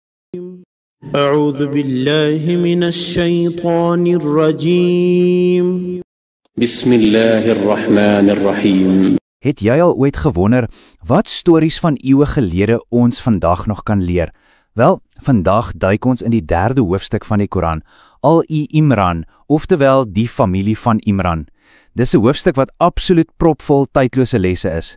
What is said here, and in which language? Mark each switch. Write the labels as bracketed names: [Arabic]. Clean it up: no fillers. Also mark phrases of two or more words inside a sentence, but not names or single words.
[Arabic] أعوذ بالله من الشيطان الرجيم. بسم الله الرحمن الرحيم. [Afrikaans] Het jy al ooit gewonder wat stories van eeue gelede ons vandag nog kan leer? Wel, vandag duik ons in die 3de hoofstuk van die Koran, Al-Imran, oftewel die familie van Imran. Dis 'n hoofstuk wat absoluut propvol tydlose lesse is.